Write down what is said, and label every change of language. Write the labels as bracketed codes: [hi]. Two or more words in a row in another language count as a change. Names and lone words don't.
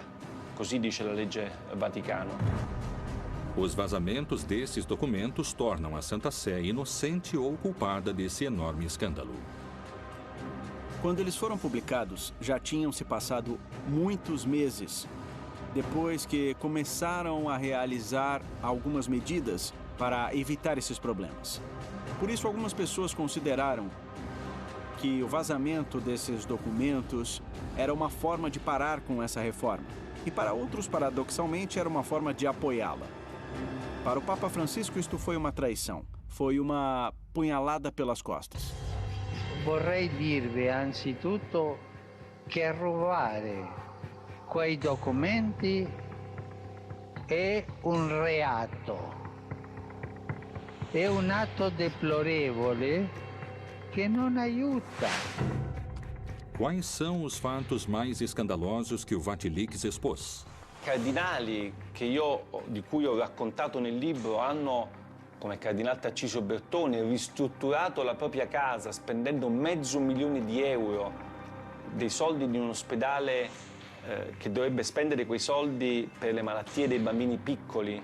[it] Così dice la legge Vaticano. [pt] Os vazamentos desses documentos tornam a Santa Sé inocente ou culpada desse enorme escândalo. Quando eles foram publicados, já tinham se passado muitos meses depois que começaram a realizar algumas medidas para evitar esses problemas. Por isso, algumas pessoas consideraram que o vazamento desses documentos era uma forma de parar com essa reforma. E para outros, paradoxalmente, era uma forma de apoiá-la. Para o Papa Francisco, isto foi uma traição. Foi uma punhalada pelas costas. [it] Vorrei dirvi anzitutto che rubare quei documenti è un reato. È un atto deplorevole che non aiuta. [pt] Quais são os fatos mais escandalosos que o Vatilix expôs? [it] Cardinali di cui ho raccontato nel libro hanno, come il cardinale Tarcisio Bertone, ristrutturato la propria casa spendendo €500.000, dei soldi di un ospedale che dovrebbe spendere quei soldi per le malattie dei bambini piccoli.